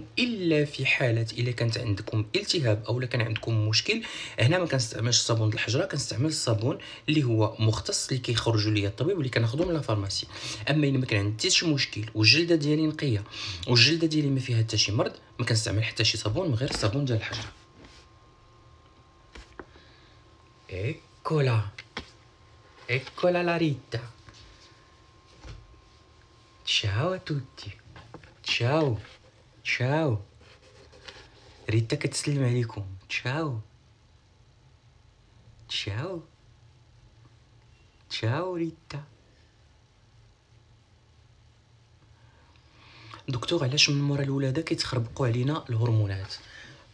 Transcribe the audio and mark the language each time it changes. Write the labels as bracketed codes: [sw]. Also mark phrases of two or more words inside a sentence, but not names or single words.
[ar] الا في حاله الا كانت عندكم التهاب او كان عندكم مشكل، هنا ما كنستعملش الصابون الحجره، كنستعمل الصابون اللي هو مختص اللي كيخرجوا لي الطبيب واللي كناخذو من [fr] la pharmacie. [ar] اما الا ما كان عندي شي مشكل والجلده ديالي نقيه والجلده ديالي ما فيها حتى شي مرض، ما كنستعمل حتى شي صابون من غير الصابون ديال الحجره. [it] eccola la Rita. Ciao a tutti. [ar] ciao ريتا كتسلم عليكم. [it] ciao ريتا. [ar] دكتور علاش من مورا الولاده كيتخربقوا علينا الهرمونات؟